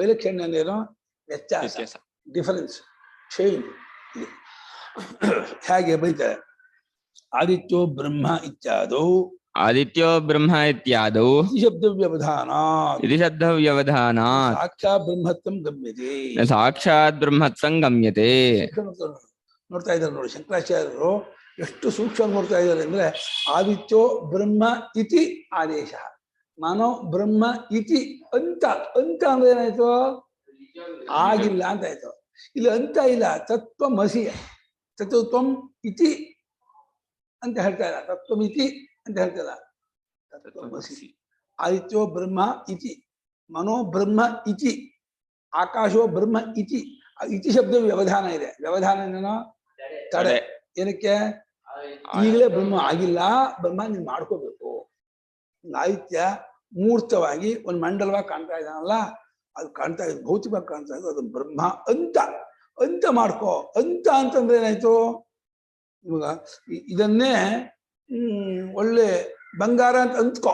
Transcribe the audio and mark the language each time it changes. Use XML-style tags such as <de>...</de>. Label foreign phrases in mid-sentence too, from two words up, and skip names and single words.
<kn>ವೈಲಕ್ಷಣ್ಯ ಅಂದ್ರೇನು? ವ್ಯತ್ಯಾಸ,</kn> <en>difference, change.</en> <kn>ಹೇಗೆ ಬೈತಾರೆ?</kn> <sa>ಆದಿತ್ಯೋ ಬ್ರಹ್ಮ ಇತ್ಯಾದೌ ಆದಿತ್ಯೋ ಬ್ರಹ್ಮ ಇತ್ಯಾದೌ ಶಬ್ದ ವ್ಯವಧಾನ ಇತಿ ಶಬ್ದ ವ್ಯವಧಾನಾತ್ ಸಾಕ್ಷಾತ್ ಬ್ರಹ್ಮತ್ವಂ ಗಮ್ಯತೆ. ಸಾಕ್ಷಾತ್ ಬ್ರಹ್ಮತ್ವಂ ಗಮ್ಯತೆ.</sa> <kn>ನೋಡ್ತಾ ಇದ್ದಾರೆ ನೋಡಿ ಶಂಕರಾಚಾರ್ಯರು ಎಷ್ಟು ಸೂಕ್ಷ್ಮ ನೋಡ್ತಾ ಇದ್ದಾರೆ ಅಂದ್ರೆ,</kn> <sa>ಆದಿತ್ಯೋ ಬ್ರಹ್ಮ ಇತಿ ಆದೇಶ, ಮಾನೋ ಬ್ರಹ್ಮ ಇತಿ</sa> <kn>ಅಂತ. ಅಂತ ಅಂದ್ರೆ ಏನಾಯ್ತು? ಆಗಿಲ್ಲ ಅಂತ ಆಯ್ತು. ಇಲ್ಲಿ ಅಂತ ಇಲ್ಲ, ತತ್ವಮಸಿ,</kn> <sa>ತತ್ವಂ ಇತಿ</sa> <kn>ಅಂತ ಹೇಳ್ತಾ ಇಲ್ಲ, ತತ್ವಮಿತಿ ಅಂತ ಹೇಳ್ತಿಲ್ಲ, ತತ್ವಮಸಿ.</kn> <sa>ಆದಿತ್ಯೋ ಬ್ರಹ್ಮ ಇತಿ, ಮನೋ ಬ್ರಹ್ಮ ಇತಿ, ಆಕಾಶೋ ಬ್ರಹ್ಮ ಇತಿ. ಇತಿ ಶಬ್ದ ವ್ಯವಧಾನ</sa> <kn>ಇದೆ. ವ್ಯವಧಾನ ಏನೋ? ತಡೆ. ಏನಕ್ಕೆ? ಈಗಲೇ ಬ್ರಹ್ಮ ಆಗಿಲ್ಲ, ಬ್ರಹ್ಮ ನೀನ್ ಮಾಡ್ಕೋಬೇಕು. ಆದಿತ್ಯ ಮೂರ್ತವಾಗಿ ಒಂದು ಮಂಡಲವಾಗಿ ಕಾಣ್ತಾ ಇದ್ದಾನಲ್ಲ, ಅದು ಕಾಣ್ತಾ ಇದೆ, ಭೌತಿಕವಾಗಿ ಕಾಣ್ತಾ ಇದೆ, ಅದು ಬ್ರಹ್ಮ ಅಂತ. ಅಂತ ಮಾಡ್ಕೋ. ಅಂತ ಅಂತಂದ್ರೆ ಏನಾಯ್ತು? ಇವಾಗ ಇದನ್ನೇ ಒಳ್ಳೆ ಬಂಗಾರ ಅಂತ ಅಂತ್ಕೋ.</kn>